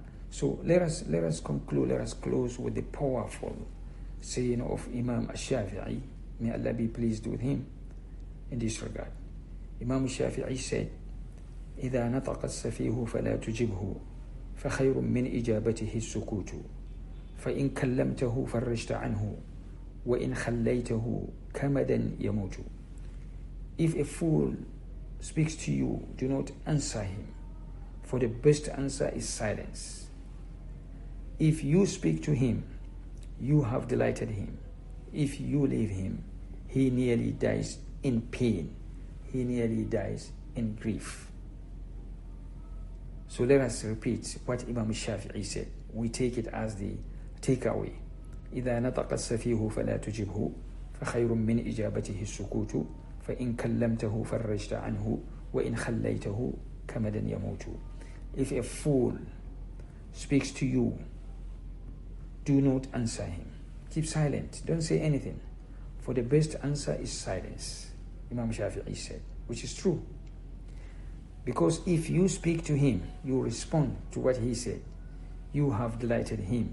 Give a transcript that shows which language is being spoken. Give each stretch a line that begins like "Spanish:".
English: So let us conclude, let us close with the powerful saying of Imam Shafi'i, may Allah be pleased with him in this regard. Imam Shafi'i said,
Arabic: إذا نطق السفيه فلا تجبه فخير من إجابته السكوت فإن كلمته فرجت عنه وإن خليته كمدا يموت.
English: If a fool speaks to you, do not answer him, for the best answer is silence. If you speak to him, you have delighted him. If you leave him, he nearly dies in pain. He nearly dies in grief. So let us repeat what Imam Shafi'i said. We take it as the takeaway.
Arabic: إذا نطق السفيه فلا تجبه فخير من إجابته السكوت فإن كلمته فرجت عنه وإن خليته كمدا يموت.
English: If a fool speaks to you, do not answer him. Keep silent. Don't say anything. For the best answer is silence, Imam Shafi'i said, which is true. Because if you speak to him, you respond to what he said, you have delighted him.